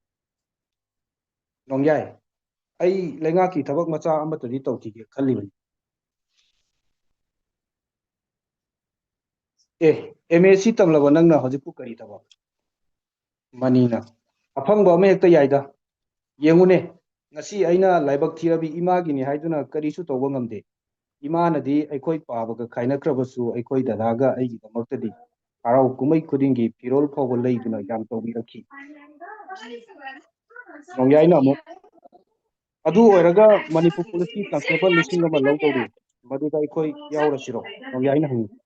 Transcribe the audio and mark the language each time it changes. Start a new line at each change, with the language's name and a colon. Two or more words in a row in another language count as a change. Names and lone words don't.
Manipuri: नोंयाइ अई लेंगाकी थबक मचा अमतदी तौखिगे खल्लिबनी एमएसी तमलबा नंगना हजिपु करी थबक मनीना अफंगबा अमे हेक्ता याइदा येंगुने ngasi aina laibak thirabi imagi ni haiduna karisu tawba ngamde imanadi aikoi pabaga khainakrabasu aikoi dadaga aigi damaktadi harau kumai khudingi pirol phawba leiduna yam tawbi rakhi nongyaina amu adu oiraga manipur police ki constable listing ama lawdawri maduda aikoi yaurasiro nongyaina hangi